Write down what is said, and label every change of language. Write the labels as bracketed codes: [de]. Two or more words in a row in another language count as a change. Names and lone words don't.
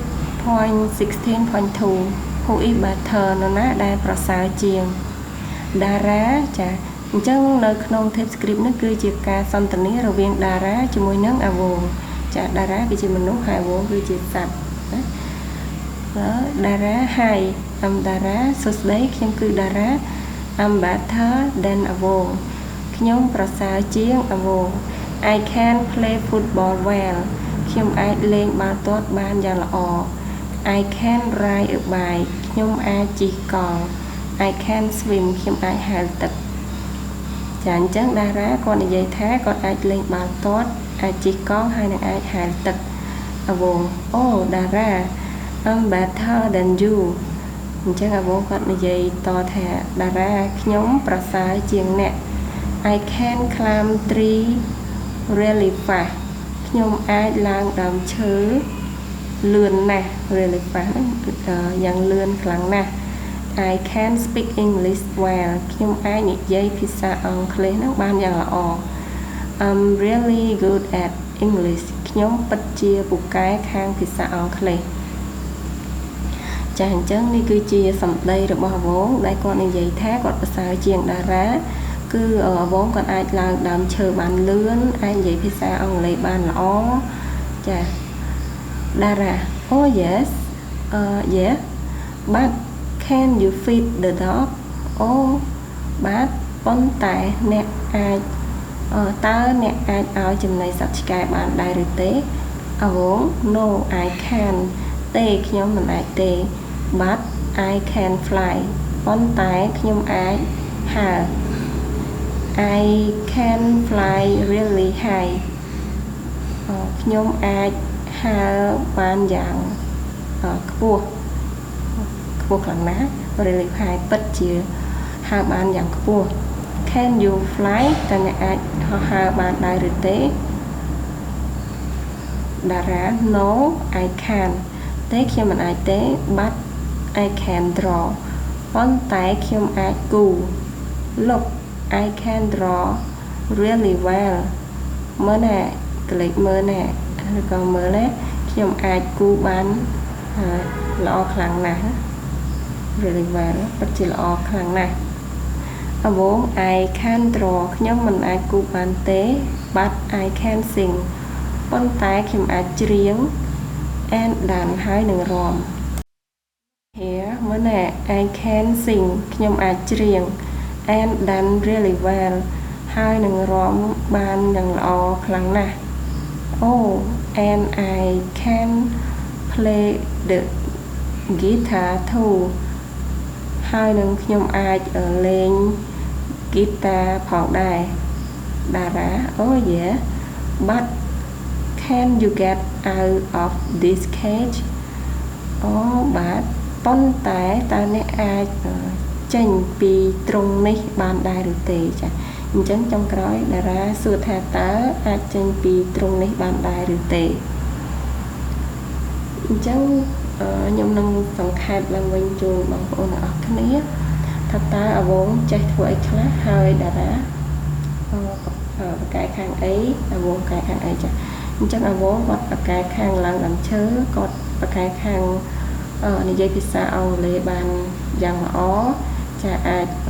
[km] 6.16.2 [en] Who is better [km] នរណាដែលប្រសើរជាងតារាចាអញ្ចឹងនៅក្នុង TypeScript នេះគឺជាការសន្ទនារ វាងតារាជាមួយនឹងអាវងចាតារាគឺជាមនុស្សហើយអាវងគឺជាសត្វណាតារា [en] Hi I'm [km] តារាសួស្ដីខ្ញុំគឺតារា [en] I'm better than [km] អាវងខ្ញុំប្រសើរជាងអាវង [en] I can play football well [km] ខ្ញុំអាចលេងបាល់ទាត់បានយ៉ាងល្អ [en] I can ride a bike [km] ខ្ញុំ អាចជិះកង់ [en] I can swim [km] ខ្ញុំអាចហែលទឹកចាអញ្ចឹងតារាគាត់និយាយថាគាត់អាចលេងបាល់ទាត់អាចជិះកង់ហើយនឹងអាចហែលទឹកអាវងអូតារា [en] I'm better than you [km] អញ្ចឹងអាវងគាត់និ យាយតថាតារាខ្ញុំប្រសើរជាងអ្នក [en] I can climb tree really fast [km] ខ្ញុំអាចឡើងដើមឈើលឿនណាស់ [en] really fast [km] យ៉ាងលឿនខ្លាំងណាស់ [en] I can speak English well [km] ខ្ញុំអាចនិយាយភាសាអង់គ្លេសនឹងបានយ៉ាងល្អ [en] I'm really good at English [km] ខ្ញុំពិតជាពូកែខាងភាសាអង់គ្លេស ចាអញ្ចឹងនេះគឺជាសម្ដីរបស់អាវងដែលគាត់និយាយថាគាត់ប្រសើរជាងតារាគឺអាវង គាត់អាចឡើងដើមឈើបានលឿនអាចនិយាយភាសាអង់គ្លេសបានល្អចាតារា [en] Oh yes yeah but can you feed the dog [km] អូបាទប៉ុន្តែអ្នកអាចតើអ្នកអាចឲ្យចំណីសត្វឆ្កែបានដែរឬទេអាវង [en] No I can [km] ទេខ្ញុំមិនអាចទេ [en] but I can fly [km] ប៉ុន្តែខ្ញុំអាចហើរ [en] I can fly really high [km] ខ្ញុំអាចហើរបានយ៉ាងខ្ពស់ខ្លាំងណាស់ [en] really high [km] ពិតជាហើរបានយ៉ាងខ្ពស់ [en] Can you fly [km] តើអ្នកអាចហោះហើរបានដែរឬទេតារា [en] No I can't [km] ទេខ្ញុំមិនអាចទេ [en] but I can draw [km] ប៉ុន្តែខ្ញុំអាចគូរ [en] Look I can draw really well [km] មើលណាក្លេកមើលណាឬក៏មើលណាខ្ញុំអាចគូរបានល្អខ្លាំងណាស់ [en] really well [km] ពិតជាល្អខ្លាំងណាស់អា វង [en] I can draw [km] ខ្ញុំមិនអាចគូរបានទេ [en] but I can sing [km] ប៉ុន្តែខ្ញុំអាចច្រៀង [en] and dance [km] ហើយនឹងរាំ Here មើលណា [en] I can sing [km] ខ្ញុំអាចច្រៀង [en] and dance really well [km] ហើយនឹងរាំបានយ៉ាងល្អខ្លាំងណាស់ [en] Oh and I can play the guitar too [km] ហើយនឹងខ្ញុំអាចលេងហ្គីតា ផងដែរតារា [en] Oh yeah but can you get out of this cage [km] អូបាទប៉ុន្តែតើអ្នកអាចចេញពីទ្រុងនេះបានដែរឬទេចាអញ្ចឹងចុងក្រោយតារាសួរថាតើអាចចេញពីទ្រុងនេះបានដែរឬទេ អញ្ចឹងខ្ញុំនឹងសង្ខេបឡើងវិញជូនបងប្អូនទាំងអស់គ្នាថាតើអវងចេះធ្វើអីខ្លះហើយតារាបកែខាងអីអវងកែខាងអីចាអញ្ចឹងអវងគាត់បកែខាងឡើងដើមឈើគាត់បកែខាងនិយាយភាសាអង់គ្លេសបានយ៉ាងល្អចាអាច